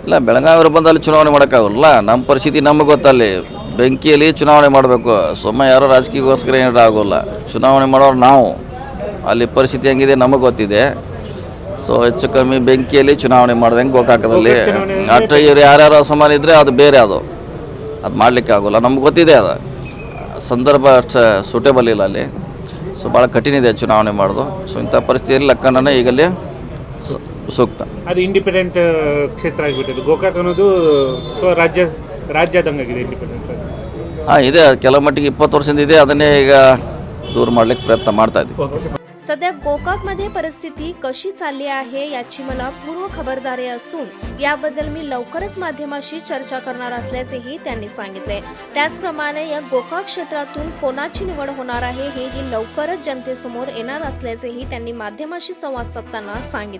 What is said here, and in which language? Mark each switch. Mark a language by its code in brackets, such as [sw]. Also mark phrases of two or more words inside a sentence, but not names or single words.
[kn] ಇಲ್ಲ, ಬೆಳಗಾವಿ ಬಂದಲ್ಲಿ ಚುನಾವಣೆ ಮಾಡೋಕ್ಕಾಗಲ್ಲ, ನಮ್ಮ ಪರಿಸ್ಥಿತಿ ನಮಗೆ ಗೊತ್ತಲ್ಲಿ, ಬೆಂಕಿಯಲ್ಲಿ ಚುನಾವಣೆ ಮಾಡಬೇಕು, ಸುಮ್ಮನೆ ಯಾರೋ ರಾಜಕೀಯಕ್ಕೋಸ್ಕರ ಏನಾರು ಆಗೋಲ್ಲ, ಚುನಾವಣೆ ಮಾಡೋರು ನಾವು, ಅಲ್ಲಿ ಪರಿಸ್ಥಿತಿ ಹೆಂಗಿದೆ ನಮಗೆ ಗೊತ್ತಿದೆ, ಸೊ ಹೆಚ್ಚು ಕಮ್ಮಿ ಬೆಂಕಿಯಲ್ಲಿ ಚುನಾವಣೆ ಮಾಡ್ದಂಗೆ ಗೋಕಾಕದಲ್ಲಿ ಅಷ್ಟು ಇವ್ರು ಯಾರ್ಯಾರು ಅಸಮಾನ ಇದ್ದರೆ ಅದು ಬೇರೆ, ಅದು ಮಾಡಲಿಕ್ಕೆ ಆಗೋಲ್ಲ, ನಮ್ಗೆ ಗೊತ್ತಿದೆ, ಅದು ಸಂದರ್ಭ ಅಷ್ಟು ಸೂಟೇಬಲ್ ಇಲ್ಲ ಅಲ್ಲಿ, ಸೊ ಭಾಳ ಕಠಿಣ ಇದೆ ಚುನಾವಣೆ ಮಾಡೋದು, ಸೊ ಇಂಥ ಪರಿಸ್ಥಿತಿಯಲ್ಲಿ ಲಕ್ಕಣ್ಣನೇ ಈಗಲೇ ಸೂಕ್ತ। ಅದು ಇಂಡಿಪೆಂಡೆಂಟ್ ಕ್ಷೇತ್ರ ಆಗಿಬಿಟ್ಟಿದೆ, ಗೋಕಾಕ್ ಅನ್ನೋದು ರಾಜ್ಯದಂಗಾಗಿದೆ ಇಂಡಿಪೆಂಡೆಂಟ್। ಇದೆ, ಕೆಲವು ಮಟ್ಟಿಗೆ 20 ವರ್ಷದಿಂದ ಇದೆ, ಅದನ್ನೇ ಈಗ ದೂರ ಮಾಡಲಿಕ್ಕೆ ಪ್ರಯತ್ನ ಮಾಡ್ತಾ ಇದ್ದೀವಿ। [mr] सध्या गोकाकमध्ये परिस्थिती कशी चालली आहे याची मला पूर्व खबरदारी असून याबद्दल मी लवकरच माध्यमाशी चर्चा करणार असल्याचेही त्यांनी सांगितले। त्याचप्रमाणे या गोकाक क्षेत्रातून कोणाची निवड होणार आहे हेही लवकरच जनतेसमोर येणार असल्याचेही त्यांनी माध्यमाशी संवाद साधताना सांगितले।